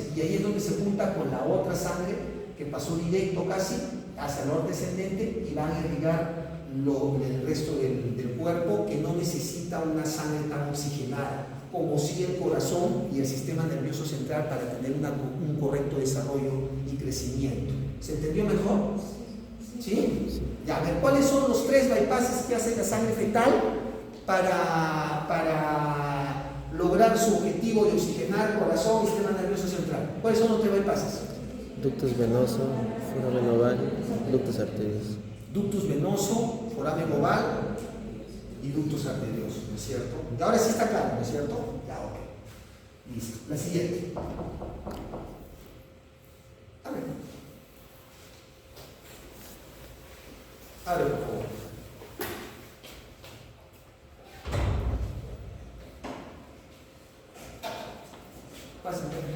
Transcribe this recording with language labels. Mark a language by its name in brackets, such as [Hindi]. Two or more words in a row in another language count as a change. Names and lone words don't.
[Spanish] Y ahí es donde se junta con la otra sangre que pasó directo casi hacia el aorta descendente y van a irrigar el resto del cuerpo, que no necesita una sangre tan oxigenada como si el corazón y el sistema nervioso central para tener un correcto desarrollo y crecimiento. ¿Se entendió mejor? ¿Sí? Ya, a ver, ¿cuáles son los 3 bypasses que hace la sangre fetal para lograr su objetivo de oxigenar corazón y sistema nervioso central? ¿Cuáles son los 3 bypasses? Ductus venoso, foramen oval, ductus arterioso. Ductus venoso, foramen oval y ductus arterioso, ¿no es cierto? Y ahora sí está claro, ¿no es cierto? Ya, ok. Listo. La siguiente. A ver. A ver, por favor. Pásenme.